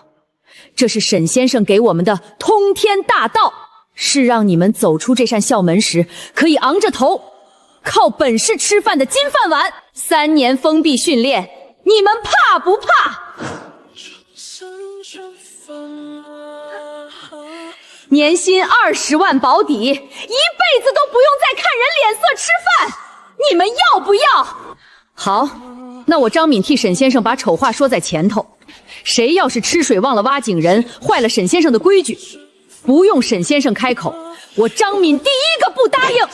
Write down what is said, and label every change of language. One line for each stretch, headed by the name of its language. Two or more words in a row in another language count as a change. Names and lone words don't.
Chinese: 這是沈先生給我們的通天大道，是讓你們走出這扇校門時，可以昂着頭，靠本事吃飯的金飯碗。3年封閉訓練，你們怕不怕？年薪20萬保底，一輩子都不用再看人臉色吃飯，你們要不要？好，那我张敏替沈先生把醜話說在前頭。誰要是吃水忘了挖井人，壞了沈先生的規矩，不用沈先生開口，我張敏第一個不答應。